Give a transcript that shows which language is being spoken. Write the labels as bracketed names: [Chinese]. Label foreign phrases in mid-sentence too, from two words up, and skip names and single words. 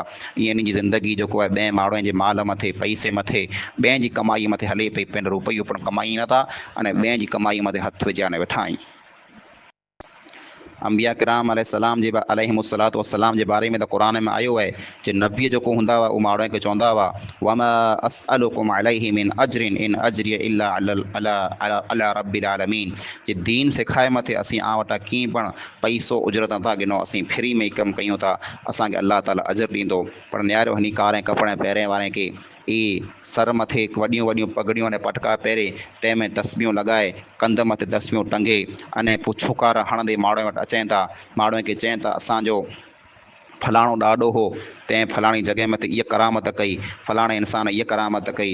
[Sindhi] ईअं इन जी ज़िंदगी जेको आहे ॿिए माण्हुनि जे माल मथे, पैसे मथे, ॿिए जी कमाई मथे हले पई, पंहिंजो रुपयो पण कमाई नथा अने ॿिए जी कमाई मथे हथु विझाए वेठा आहिनि। अंबिया किराम [Arabic] عليهم الصلاة والسلام [Sindhi] जे बारे में त क़ुरान में आयो आहे जे नबी जेको हूंदा हुआ उहो माण्हू खे चवंदा हुआ, [Arabic] وما أسألكم عليه من أجر إن أجري إلا على رب العالمين. [Sindhi] जे दीन सिखाए मथे असीं आ वटां कीअं पण पैसो उजरत नथा गिनो, असीं फ्री में कमु कयूं था, असांखे अलाह ताला अजर ॾींदो। पर न्यारो हिन कारे कपिड़े पहिरें वारे खे ई सर मथे वॾियूं वॾियूं पगड़ियूं अने पटका पहिरे, तंहिंमें तस्बियूं लॻाए, कंध मथे तस्बियूं टंगे अने पोइ छुकारा हणंदे माण्हू वटि अचनि था, माण्हूअ खे चवनि था असांजो फलाणो ॾाढो हो, तंहिं फलाणी जॻह मथे इहा करामत कई, फलाणे इंसान इहा करामत कई।